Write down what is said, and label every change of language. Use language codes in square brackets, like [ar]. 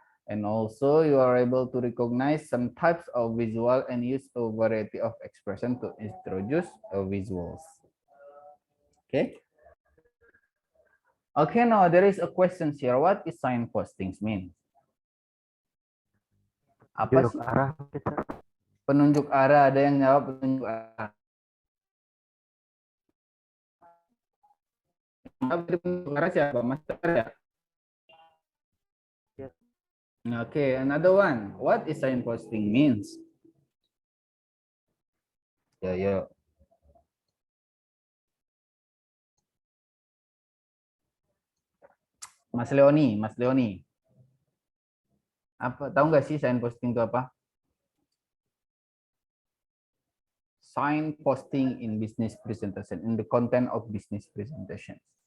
[en] And also you are able to recognize some types of visual and use a variety of expression to introduce visuals. Okay. Okay, now there is a question here. What is signposting mean? [id] Apa sih? Arah, Penunjuk arah, ada yang jawab penunjuk arah. Penunjuk arah siapa? Master ya? [en] Okay, another one. What is signposting means? Yeah. [id] Mas Leoni. Apa tahu nggak sih signposting itu apa? [en] Signposting in business presentation, in the content of business presentation.